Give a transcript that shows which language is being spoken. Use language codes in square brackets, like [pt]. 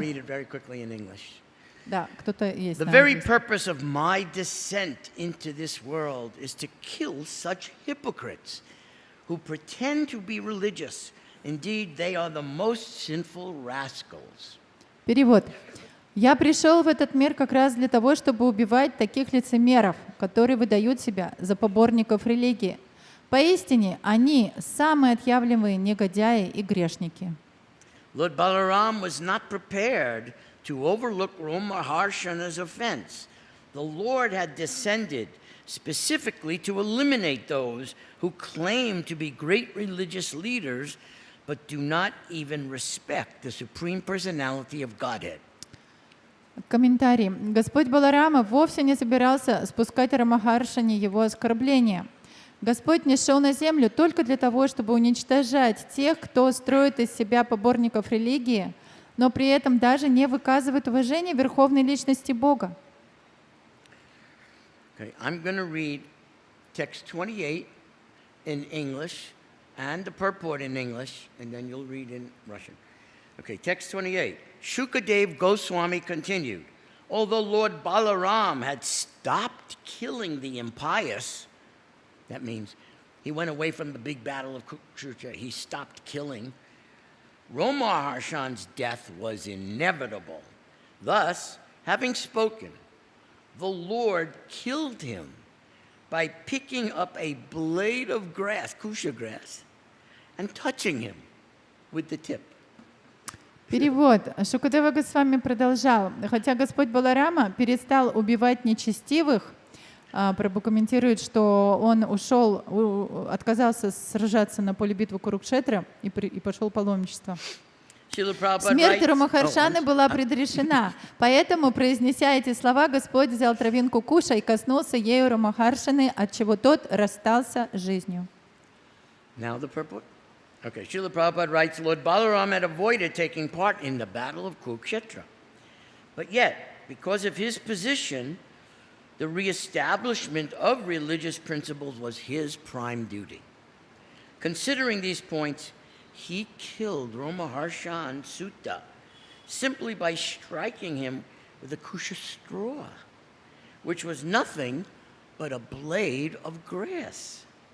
[en] read it very quickly in English. [ru] Да, кто-то есть [en] The [ru] на [en] very [ru] английском. [en] purpose of my descent into this world is to kill such hypocrites who pretend to be religious. Indeed, they are the most sinful rascals. [ru] Перевод. Я пришел в этот мир как раз для того, чтобы убивать таких лицемеров, которые выдают себя за поборников религии. Поистине, они самые отъявленные негодяи и грешники. [en] Lord Balaram was not prepared to overlook Romaharshana's offense. The Lord had descended specifically to eliminate those who claim to be great religious leaders but do not even respect the Supreme Personality of Godhead. [ru] Комментарий. Господь Баларама вовсе не собирался спускать Рамахаршане его оскорбления. Господь не шел на землю только для того, чтобы уничтожать тех, кто строит из себя поборников религии, но при этом даже не выказывает уважения верховной личности Бога. [en] Okay, I'm going to read text 28 in English and the purport in English, and then you'll read in Russian. Okay, text 28. Shukadev Goswami continued, although Lord Balaram had stopped killing the impious, that means he went away from the big battle of Kurukshetra, he stopped killing, Romaharshan's death was inevitable. Thus, having spoken, the Lord killed him by picking up a blade of grass, kusha grass, and touching him with the tip. [ru] Перевод. Шукадева Госвами продолжал. Хотя Господь Баларама перестал убивать нечестивых, Прабху комментирует, что он ушел, отказался сражаться на поле битвы Курукшетра и пошел в паломничество. Смерть Рамахаршаны была предрешена, поэтому, произнеся эти слова, Господь взял травинку куша и коснулся ею Рамахаршаны, от чего тот расстался с жизнью. [en] Now the purport. Okay, Srila Prabhupada writes, Lord Balaram had avoided taking part in the battle of Kurukshetra. But yet, because of his position, the reestablishment of religious principles was his prime duty. Considering these points, he killed Romaharshan Sutta simply by striking him with a kusha straw, which was nothing but a blade of grass.